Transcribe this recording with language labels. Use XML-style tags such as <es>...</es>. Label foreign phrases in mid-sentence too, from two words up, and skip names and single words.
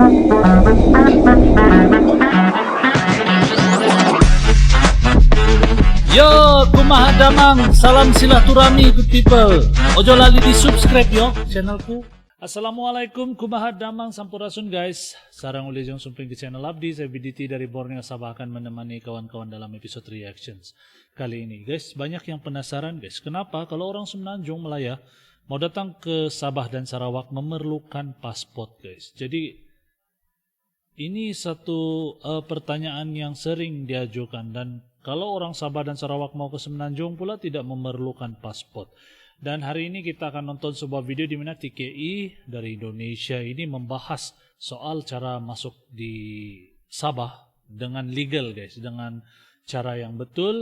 <su>Yo, kumaha damang, salam silaturahmi</su> <en>good people.</en> <jv>Ojo lali di subscribe yo channelku. Assalamualaikum,</jv> <su>kumaha damang sampurasun</su> <jv>guys.</jv> <su>Sarang uli jong sumping ke channel Abdi,</su> <ms>saya BDT dari Borneo Sabah akan menemani kawan-kawan dalam episode reactions kali ini. Guys, banyak yang penasaran guys, kenapa kalau orang Semenanjung Melaya mau datang ke Sabah dan Sarawak memerlukan paspor guys. Jadi ini satu pertanyaan yang sering diajukan, dan kalau orang Sabah dan Sarawak mau ke Semenanjung pula tidak memerlukan paspor. Dan hari ini kita akan nonton sebuah video di mana TKI dari Indonesia ini membahas soal cara masuk di Sabah dengan legal guys, dengan cara yang betul.</ms>